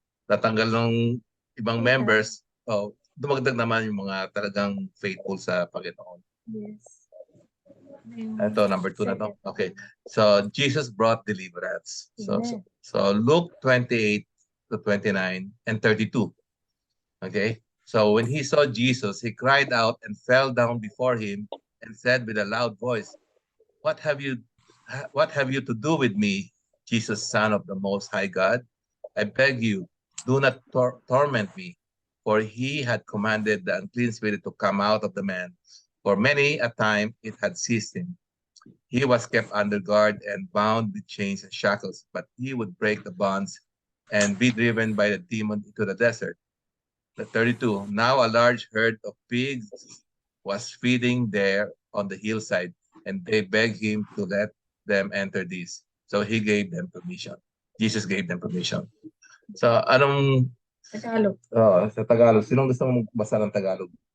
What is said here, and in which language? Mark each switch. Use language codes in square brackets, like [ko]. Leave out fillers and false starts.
[tl] Natanggal ng ibang members, dumagdag naman yung mga talagang faithful sa Panginoon. Yes. Ito, number 2 na to. Okay. [en] So, Jesus brought deliverance. So Luke 28 to 29 and 32. Okay. So, when he saw Jesus, he cried out and fell down before him and said with a loud voice, What have you to do with me, Jesus, Son of the Most High God? I beg you, do not torment me. For he had commanded the unclean spirit to come out of the man. For many a time it had seized him. He was kept under guard and bound with chains and shackles, but he would break the bonds and be driven by the demon into the desert. The 32. Now a large herd of pigs was feeding there on the hillside, and they begged him to let them enter this. So he gave them permission. Jesus gave them permission. [tl] So anong Tagalog. sa Tagalog, sinong gusto mong basa ng Tagalog?